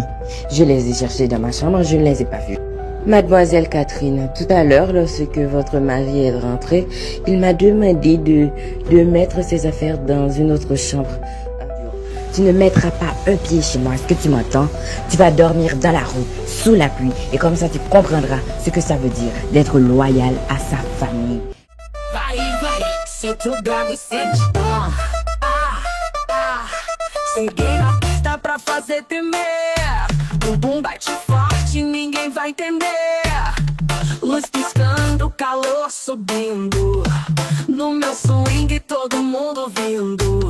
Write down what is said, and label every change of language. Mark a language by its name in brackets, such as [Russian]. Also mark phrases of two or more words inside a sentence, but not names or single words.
[French] Je les ai cherchées dans ma chambre, je ne les ai pas vues. Mademoiselle Catherine, tout à l'heure, lorsque votre mari est rentré, il m'a demandé de mettre ses affaires dans une autre chambre. Tu ne mettras pas un pied chez moi, est-ce que tu m'entends? Tu vas dormir dans la rue, sous la pluie, et comme ça tu comprendras ce que ça veut dire d'être loyal à sa famille. [Portuguese] Cheguei na pista pra fazer tremer. Bumbum bate forte. forte, ninguém vai entender. Luz piscando, calor subindo. No meu swing todo mundo vindo.